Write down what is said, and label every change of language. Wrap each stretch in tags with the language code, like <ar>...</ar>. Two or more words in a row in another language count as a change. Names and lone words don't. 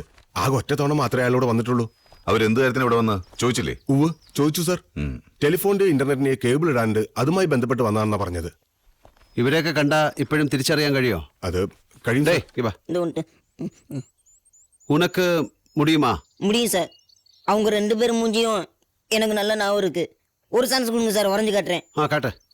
<ml>ആകെ ഒറ്റ തവണ മാത്രമേ അയാളോട് വന്നിട്ടുള്ളൂ. അവരെന്ത് കാര്യത്തിന് ഇവിടെ വന്ന് ചോദിച്ചില്ലേ? ഉവ് ചോദിച്ചു സാർ. ടെലിഫോണിന്റെ ഇന്റർനെറ്റിന് കേബിൾ ഇടാണ്ട് അതുമായി ബന്ധപ്പെട്ട് വന്നാണെന്നാ പറഞ്ഞത്. ഇവരെയൊക്കെ കണ്ട ഇപ്പോഴും തിരിച്ചറിയാൻ കഴിയോ? അത് കഴിയണ്ടേ?</ml> <ta>உனக்கு முடியுமா? முடியும் சார். அவங்க 2 பேர் மூஞ்சியும் எனக்கு நல்ல ஞாபகம் இருக்கு. ஒரு சான்ஸ் கொடுங்க சார், வரைஞ்சு காட்டுறேன்.</ta> <ml>കാട്ടെ.</ml>